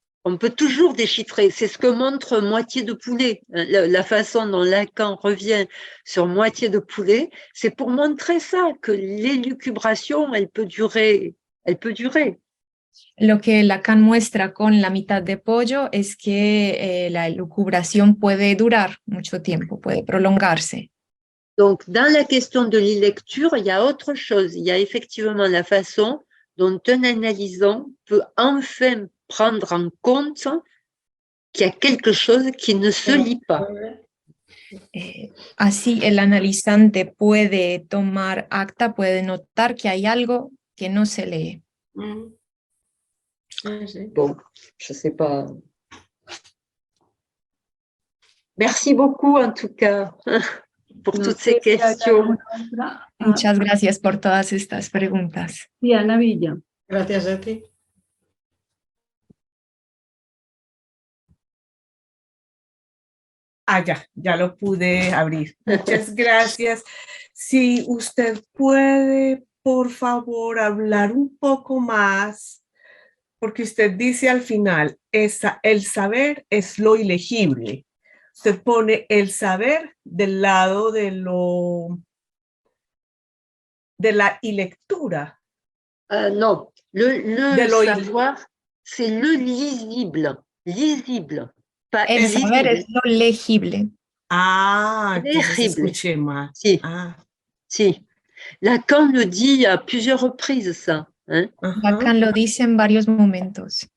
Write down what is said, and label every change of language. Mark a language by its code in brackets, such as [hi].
[fr] On peut toujours déchiffrer. C'est ce que montre Moitié de poulet. La façon dont Lacan revient sur Moitié de poulet, c'est pour montrer ça, que l'élucubration, elle peut durer. Elle peut durer. [es] Lo que Lacan muestra con la mitad de pollo es que la elucubración puede durar mucho tiempo, puede prolongarse. [fr] Donc, dans la question de l'e-lecture, il y a autre chose. Il y a effectivement la façon dont un analysant peut enfin prendre en compte qu'il y a quelque chose qui ne se lit pas. [es] Así el analizante puede tomar acta, puede notar que hay algo que no se lee. [fr] Bon, je ne sais pas. Merci beaucoup en tout cas pour toutes ces questions. [es] Muchas gracias por todas estas preguntas. Diana Villa. Gracias a ti. Ya lo pude abrir. Muchas gracias. Si usted puede, por favor, hablar un poco más, porque usted dice al final, el saber es lo ilegible. Usted pone el saber del lado de la ilectura. [fr] Non, le savoir, c'est le lisible. Lisible. [es] El saber es lo legible. Entonces escuché mal. Sí, sí. [fr] Lacan le dit à plusieurs reprises, ça. Hein? [es] Lacan lo dice en varios momentos.